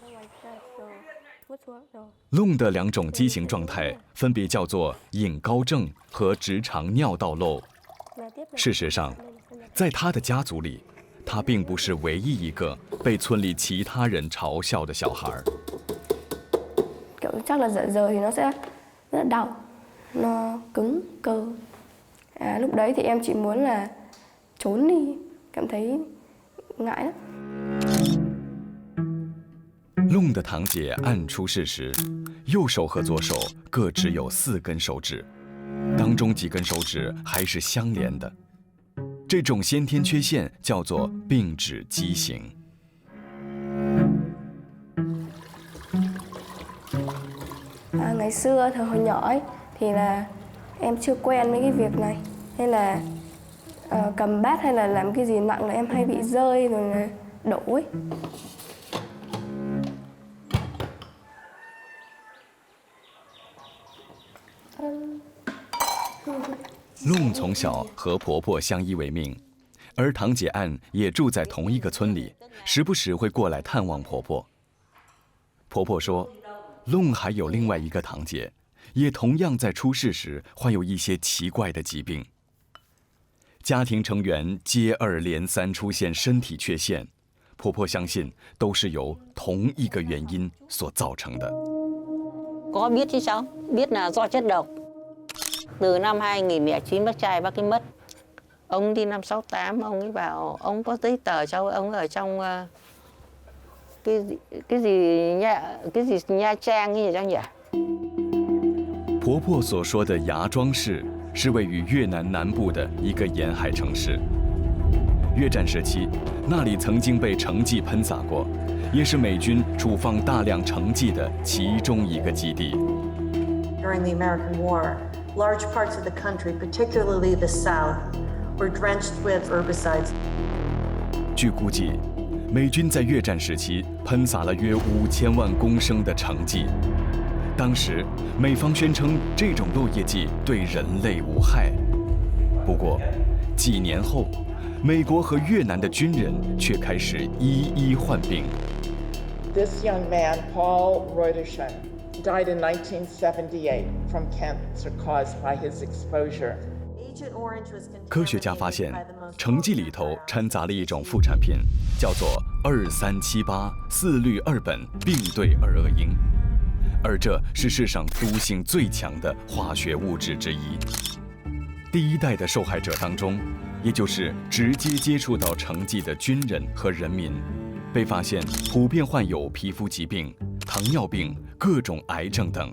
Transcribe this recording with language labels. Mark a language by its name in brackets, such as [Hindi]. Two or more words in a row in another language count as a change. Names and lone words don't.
[Chinese] 龙的2种畸形状态分别叫做隐睾症和直肠尿道漏。事实上，在他的家族里，他并不是唯一一个被村里其他人嘲笑的小孩。 [Vietnamese] Kiểu chắc là dạ dày thì nó sẽ rất là đau, nó cứng cơ. Lúc đấy thì em chỉ muốn là trốn đi, cảm thấy ngại lắm. [Chinese] 龙的堂姐按出世时，右手和左手各只有4根手指，当中几根手指还是相连的。这种先天缺陷叫做并指畸形。 [Vietnamese] Ngày xưa thời hồi nhỏ ấy, thì là em chưa quen với cái việc này, nên là cầm bát hay là làm cái gì nặng là em hay bị rơi rồi là đổ ấy. [Chinese] 龙从小和婆婆相依为命，而堂姐岸也住在同一个村里，时不时会过来探望婆婆。婆婆说， 弄还有另外一个堂姐，也同样在出事时患有一些奇怪的疾病。家庭成员接二连三出现身体缺陷，婆婆相信都是由同一个原因所造成的。 [Vietnamese] Có biết chứ sao? Biết là do chất độc. Từ năm 2009 bác trai bác ấy mất. Ông đi năm 68, ông ấy bảo ông có giấy tờ cho ông ở trong cái gì Nha Trang như vậy nhỉ? [Chinese] 婆婆所说的芽庄市是位于越南南部的一个沿海城市。越战时期，那里曾经被橙剂喷洒过，也是美军储放大量橙剂的其中一个基地。 [English] During the American War, large parts of the country, particularly the South, were drenched with herbicides. [Chinese] 据估计，美军在越战时期喷洒了约5000万公升的橙剂。当时，美方宣称这种落叶剂对人类无害。不过，几年后，美国和越南的军人却开始一一患病。 [English] This young man, Paul Reuterschen, died in 1978 from cancer caused by his exposure. [Chinese] 科学家发现，橙剂里头掺杂了一种副产品，叫做2378-4氯2苯并对二恶英，而这是世上毒性最强的化学物质之一。第一代的受害者当中，也就是直接接触到橙剂的军人和人民，被发现普遍患有皮肤疾病、糖尿病、各种癌症等。